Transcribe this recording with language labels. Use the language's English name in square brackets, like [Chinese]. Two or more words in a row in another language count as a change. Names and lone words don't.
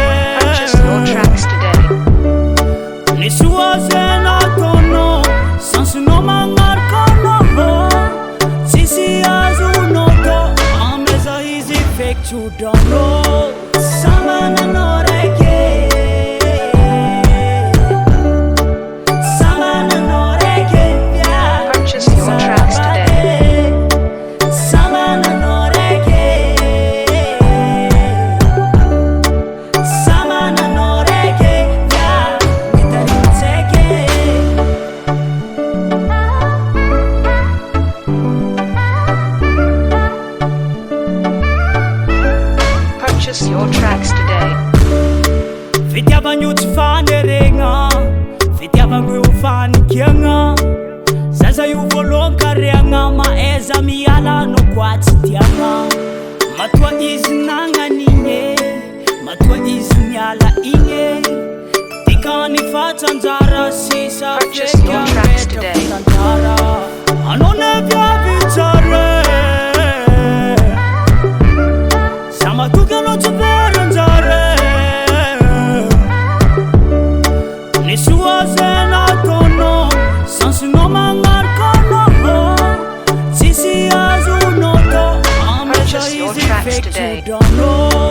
[Malagasy] nisy oazena ataonao sansinao magnarikanaho tsisy azonao to ameza izy fekitsodranao samananao raiky samananao raiky [English] Purchase your tracks today. [Malagasy] samananao raiky samananao raiky mitanitsaiky [English] Purchase your tracks today. [Malagasy] fitiavagno tsy faneregna fitiavagno io fanikiagna zaza io voalohan-kariagna maeza miala anao koa tsy tiagna matoa izy nagnan'igny matoa izy miala igny dikany fatsanjara sisa [English] Purchase your tracks today. [Malagasy] tanjara anao neviavy tsare sa matoky anao tsy veranjare nisy oazena ataonao sansinao magnarikanaho tsisy azonao to ameza [English] Purchase your [Malagasy] izy [English] tracks today. [Malagasy] fekitsodranao